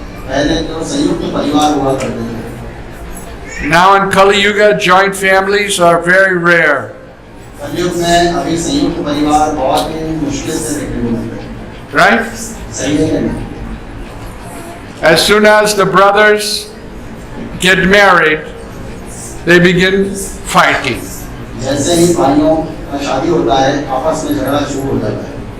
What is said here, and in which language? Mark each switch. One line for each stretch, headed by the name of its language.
Hindi: पहले तो संयुक्त परिवार हुआ करते थे.
English: Now in Kali Yuga, joint families are very rare.
Hindi: कलयुग में अभी संयुक्त परिवार बहुत ही मुश्किल से देखने को मिलते हैं.
English: Right?
Hindi: सही है.
English: As soon as the brothers get married, they begin fighting.
Hindi: जैसे ही भाइयों का शादी होता है, आपस में झगड़ा शुरू हो जाता है.